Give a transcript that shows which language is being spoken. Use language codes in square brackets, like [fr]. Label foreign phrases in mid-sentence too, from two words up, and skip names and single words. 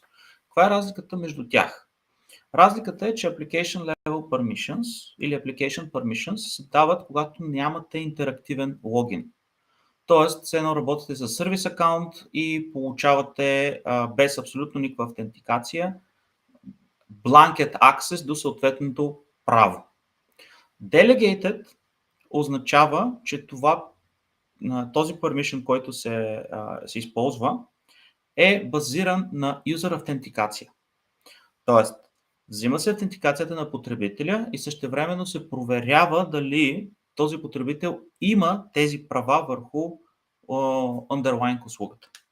[bg] Каква е разликата между тях? Разликата е, че [en] Application Level Permissions [bg] или [en] Application Permissions [bg] се дават, когато нямате интерактивен логин. Тоест, все едно работите с сервис акаунт и получавате без абсолютно никаква автентикация [en] blanket access [bg] до съответното право. Delegated означава, че този permission, който се използва, е базиран на user автентикация. Тоест, взима се автентикацията на потребителя и същевременно се проверява дали този потребител има тези права върху underlying услугата.